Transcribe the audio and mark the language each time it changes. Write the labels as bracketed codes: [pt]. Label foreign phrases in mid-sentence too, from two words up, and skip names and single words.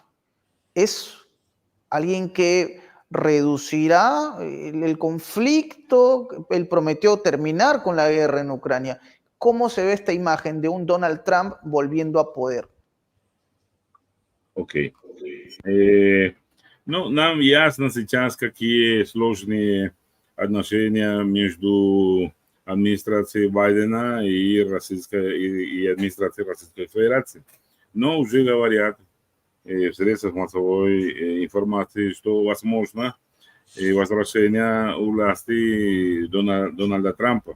[es] ¿Es alguien que reducirá el conflicto? Él prometió terminar con la guerra en Ucrania. ¿Cómo se ve esta imagen de un Donald Trump volviendo a poder? Ok. [ru] Ну, нам ясно сейчас, какие сложные отношения между администрацией Байдена и администрацией Российской Федерации. Но уже говорят в средствах массовой информации, что возможно возвращение у власти Дональда Трампа.